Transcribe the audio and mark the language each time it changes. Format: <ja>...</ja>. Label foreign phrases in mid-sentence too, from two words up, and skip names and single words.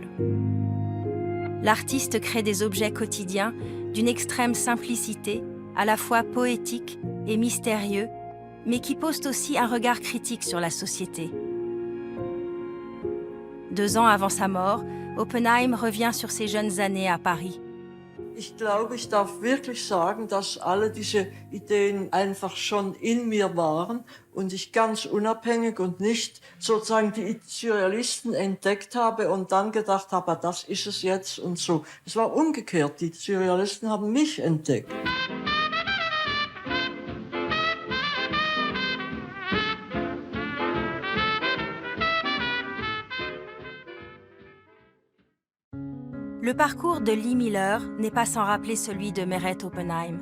<fr>L'artiste crée des objets quotidiens d'une extrême simplicité, à la fois poétique et mystérieux, mais qui posent aussi un regard critique sur la société. 2 ans avant sa mort, Oppenheim revient sur ses jeunes années à Paris.</fr> <de>Ich glaube, ich darf wirklich sagen, dass alle diese Ideen einfach schon in mir waren und ich ganz unabhängig und nicht sozusagen die Surrealisten entdeckt habe und dann gedacht habe, das ist es jetzt und so. Es war umgekehrt, die Surrealisten haben mich entdeckt.</de> <fr>Le parcours de Lee Miller n'est pas sans rappeler celui de Meret Oppenheim.</fr>